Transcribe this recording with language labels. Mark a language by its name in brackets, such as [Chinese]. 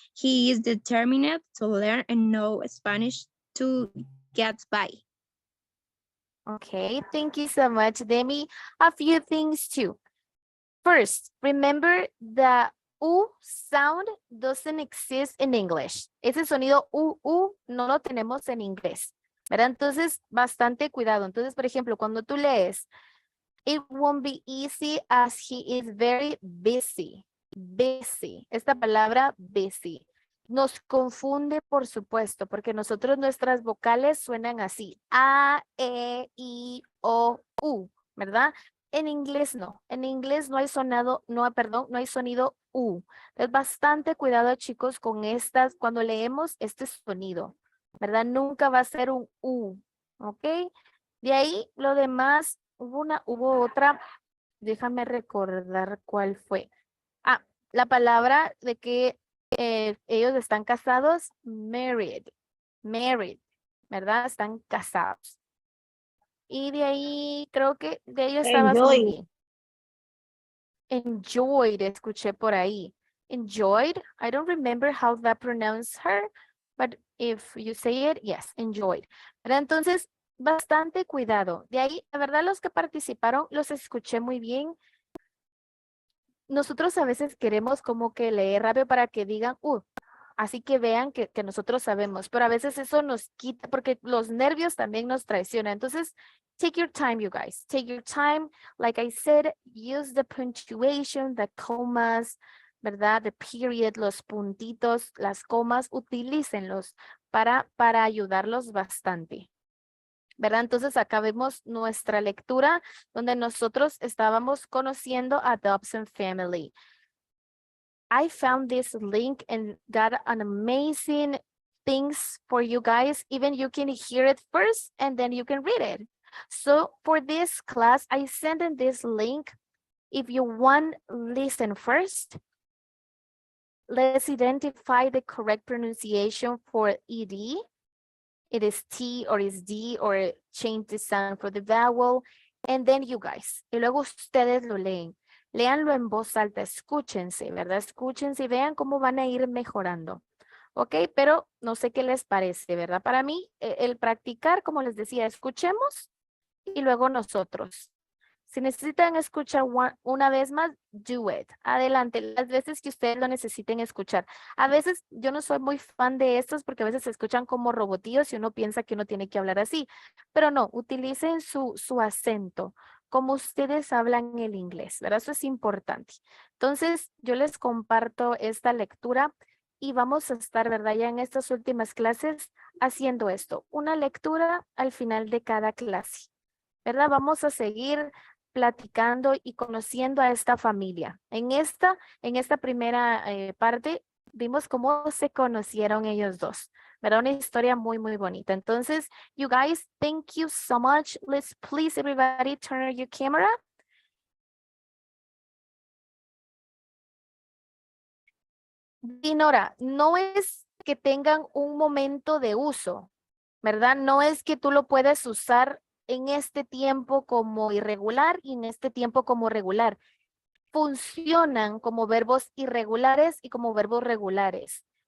[English] He is determined to learn and know Spanish to get by. okay, thank you so much, Demi. A few things too. First, remember the U sound doesn't exist in English. [Spanish] Ese sonido U no lo tenemos en inglés, ¿verdad? Entonces, bastante cuidado. Entonces, por ejemplo, cuando tú lees, [English] it won't be easy as he is very busy. [Spanish] Busy. Esta palabra busy nos confunde, por supuesto, porque nosotros nuestras vocales suenan así. A, E, I, O, U, ¿verdad? En inglés no. En inglés no hay no hay sonido U. Es bastante cuidado, chicos, con estas, cuando leemos este sonido, ¿verdad? Nunca va a ser un U, ¿ok? De ahí, lo demás, hubo otra, déjame recordar cuál fue. Ah, la palabra de que ellos están casados, married, ¿verdad? Están casados. Y de ahí, creo que de ellos estabas muy bien. Enjoyed, escuché por ahí. [English] Enjoyed, I don't remember how that pronounced her, but if you say it, yes, enjoyed. [Spanish] ¿Verdad? Entonces, bastante cuidado. De ahí, la verdad, los que participaron, los escuché muy bien. Nosotros a veces queremos como que leer rápido para que digan, así que vean que nosotros sabemos, pero a veces eso nos quita, porque los nervios también nos traicionan. Entonces, [English] take your time, you guys. Take your time. Like I said, use the punctuation, the comas, [Spanish] ¿verdad? [English] The period, [Spanish] los puntitos, las comas, utilícenlos para ayudarlos bastante, ¿verdad? Entonces acá vemos nuestra lectura donde nosotros estábamos conociendo a Dobson Family. [English] I found this link and got an amazing things for you guys. Even you can hear it first and then you can read it. So for this class, I sent in this link. If you want, listen first. Let's identify the correct pronunciation for ED. It is T or is D, or change the sound for the vowel. And then you guys. [Spanish] Y luego ustedes lo leen. Léanlo en voz alta, escúchense, ¿verdad? Escúchense y vean cómo van a ir mejorando. ¿Ok? Pero no sé qué les parece, ¿verdad? Para mí, el practicar, como les decía, escuchemos y luego nosotros. Si necesitan escuchar una vez más, [English] do it. [Spanish] Adelante, las veces que ustedes lo necesiten escuchar. A veces yo no soy muy fan de estos porque a veces se escuchan como robotíos y uno piensa que uno tiene que hablar así. Pero no, utilicen su acento, como ustedes hablan el inglés, ¿verdad? Eso es importante. Entonces, yo les comparto esta lectura y vamos a estar, ¿verdad? Ya en estas últimas clases haciendo esto. Una lectura al final de cada clase, ¿verdad? Vamos a seguir platicando y conociendo a esta familia. En esta primera parte vimos cómo se conocieron ellos dos, ¿verdad? Una historia muy, muy bonita. Entonces, [English] you guys, thank you so much. Let's please everybody turn on your camera. [Spanish] Dinora, no es que tengan un momento de uso, ¿verdad? No es que tú lo puedes usar en este tiempo como irregular y en este tiempo como regular. Funcionan como verbos irregulares y como verbos regulares.